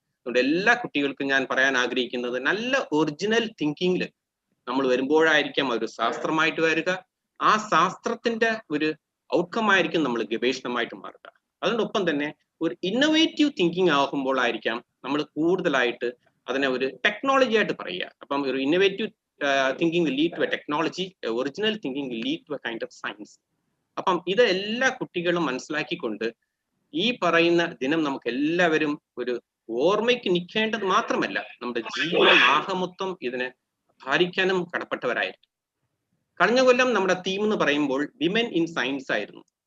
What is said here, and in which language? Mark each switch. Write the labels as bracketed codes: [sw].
[ml] അതുകൊണ്ട് എല്ലാ കുട്ടികൾക്കും ഞാൻ പറയാൻ ആഗ്രഹിക്കുന്നത്, നല്ല ഒറിജിനൽ തിങ്കിങ്ങിൽ നമ്മൾ വരുമ്പോഴായിരിക്കാം ഒരു ശാസ്ത്രമായിട്ട് വരിക. ആ ശാസ്ത്രത്തിന്റെ ഒരു ഔട്ട്കം ആയിരിക്കും നമ്മൾ ഗവേഷണമായിട്ട് മാറുക. അതിനൊപ്പം തന്നെ ഒരു ഇന്നോവേറ്റീവ് തിങ്കിങ് ആകുമ്പോഴായിരിക്കാം നമ്മൾ കൂടുതലായിട്ട് അതിനെ ഒരു ടെക്നോളജി ആയിട്ട് പറയുക. അപ്പം ഒരു innovative [en] thinking will lead to a technology, original thinking will lead to a kind of science. [ml] അപ്പം ഇത് എല്ലാ കുട്ടികളും മനസ്സിലാക്കിക്കൊണ്ട് ഈ പറയുന്ന ദിനം നമുക്ക് എല്ലാവരും ഒരു ഓർമ്മയ്ക്ക് നിൽക്കേണ്ടത് മാത്രമല്ല, നമ്മുടെ ജീവിതം ആകമൊത്തം ഇതിനെ ഭാരിക്കാനും കടപ്പെട്ടവരായിരിക്കും. കഴിഞ്ഞ കൊല്ലം നമ്മുടെ തീം എന്ന് പറയുമ്പോൾ വിമൻ ഇൻ സയൻസ് ആയിരുന്നു.